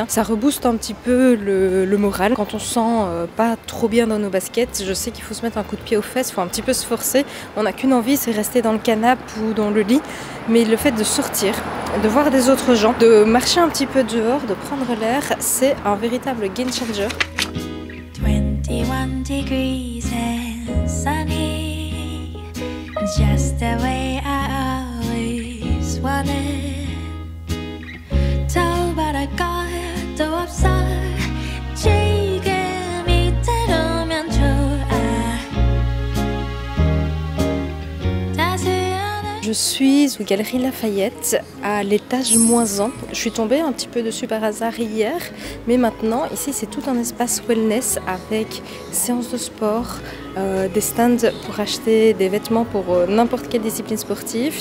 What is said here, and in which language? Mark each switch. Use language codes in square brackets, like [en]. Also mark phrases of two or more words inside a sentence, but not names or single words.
[fr] Ça rebooste un petit peu le moral. Quand on se sent pas trop bien dans nos baskets, je sais qu'il faut se mettre un coup de pied aux fesses, il faut un petit peu se forcer. On n'a qu'une envie, c'est rester dans le canapé ou dans le lit. Mais le fait de sortir, de voir des autres gens, de marcher un petit peu dehors, de prendre l'air, c'est un véritable [en] game changer. 21 21 degrees and sunny, just the way I always wanted. [ko] 더바랄까 또 없어 지금 이대로면 좋아. [fr] Je suis aux Galeries Lafayette à l'étage -1. Je suis tombée un petit peu dessus par hasard hier, mais maintenant ici c'est tout un espace wellness avec séances de sport, des stands pour acheter des vêtements pour n'importe quelle discipline sportive.